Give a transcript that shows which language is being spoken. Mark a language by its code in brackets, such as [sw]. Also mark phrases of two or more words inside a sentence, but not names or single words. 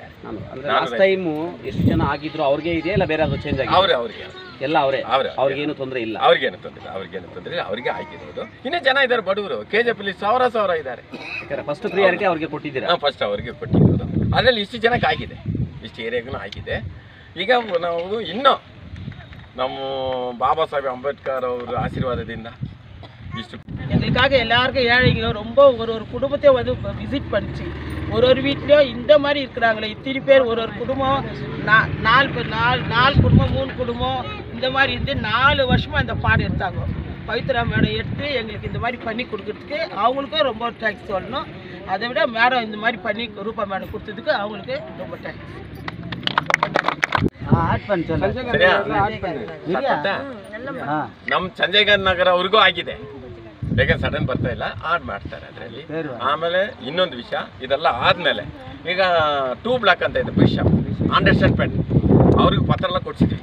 [en] last time [kn] ಎಷ್ಟು ಜನ ಆಗಿದ್ರು ಅವ್ರಿಗೆ ಇದೆಯಾ ಇಲ್ಲ ಬೇರೆ ಅದು ಚೇಂಜ್ ಆಗಿದೆ? ಅವ್ರಿಗೆ ಎಲ್ಲ ಅವ್ರಿಗೇನು ತೊಂದರೆ ಇಲ್ಲ, ಅವ್ರಿಗೇನು ತೊಂದರೆ ಇಲ್ಲ, ಅವ್ರಿಗೆ ಆಗಿರೋದು. ಇನ್ನೂ ಜನ ಇದ್ದಾರೆ ಬಡವರು, KJPಯಲ್ಲಿ 1,000 ಇದ್ದಾರೆ. [en] first priority [kn] ಅವ್ರಿಗೆ ಕೊಟ್ಟಿದ್ದೀರಾ? ಫಸ್ಟ್ ಅವ್ರಿಗೆ ಕೊಟ್ಟಿರೋದು. ಅದರಲ್ಲಿ ಇಷ್ಟು ಜನಕ್ಕೆ ಆಗಿದೆ, ಇಷ್ಟು ಏರಿಯಾಗೂ ಆಗಿದೆ. ಈಗ ನಾವು ಇನ್ನೂ [ta] நம்ம பாபா சாஹேப் அம்பேத்கர் அவர் ஆசீர்வாதದಿಂದ எங்களுக்காக எல்லாருக்கும் ஏழைங்க ரொம்ப ஒரு குடும்பத்தை வந்து விசிட் பண்ணிச்சு. ஒரு வீட்லேயும் இந்த மாதிரி இருக்கிறாங்களே இத்தனை பேர், ஒரு குடும்பம் 4 குடும்பம் 3 குடும்பம் இந்த மாதிரி இருந்து 4 வருஷமாக இந்த பாடம் எடுத்தாங்க. பவித்ரா மேடம் எடுத்து எங்களுக்கு இந்த மாதிரி பண்ணி கொடுக்கறதுக்கு அவங்களுக்கும் ரொம்ப தேங்க்ஸ் சொல்லணும். அதை விட மேடம் இந்த மாதிரி பண்ணி ரூபா மேடம் கொடுத்ததுக்கு அவங்களுக்கு ரொம்ப தேங்க்ஸ். [kn] ನಮ್ಮ ಸಂಜಯ್ ಗಾಂಧಿ ನಗರ ಅವ್ರಿಗೂ ಆಗಿದೆ, ಬೇಗ ಸಡನ್ ಬರ್ತಾ ಇಲ್ಲ, ಆಡ್ ಮಾಡ್ತಾರೆ ಅದರಲ್ಲಿ. ಆಮೇಲೆ ಇನ್ನೊಂದು ವಿಷಯ, ಇದೆಲ್ಲ ಆದ್ಮೇಲೆ ಈಗ 2 ಬ್ಲಾಕ್ ಅಂತ ಇದೆ ಬಿಷಪ್ ಅಂಡರ್ಸ್ಟ್ಯಾಂಡ್ ಅವ್ರಿಗೆ ಪತ್ರ ಎಲ್ಲ ಕೊಡ್ಸಿದ್ವಿ.